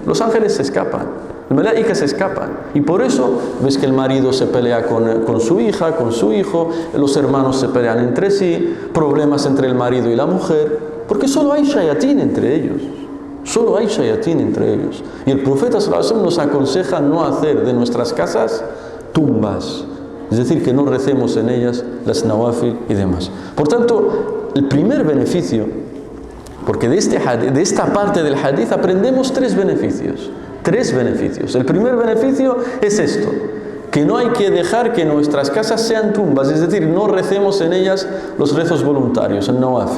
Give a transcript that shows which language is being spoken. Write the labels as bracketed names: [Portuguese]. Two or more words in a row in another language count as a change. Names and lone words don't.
[Spanish] Los ángeles se escapan, los malaíkas se escapan. Y por eso ves que el marido se pelea con su hija, con su hijo, los hermanos se pelean entre sí, problemas entre el marido y la mujer, porque solo hay shayatín entre ellos. Solo hay shayatín entre ellos. Y el profeta [Arabic] صلى الله عليه وسلم [Spanish] nos aconseja no hacer de nuestras casas tumbas, es decir, que no recemos en ellas las nawafil y demás. Por tanto, el primer beneficio, porque de esta parte del hadith aprendemos tres beneficios. El primer beneficio es esto: que no hay que dejar que nuestras casas sean tumbas, es decir, no recemos en ellas los rezos voluntarios, el nawafil.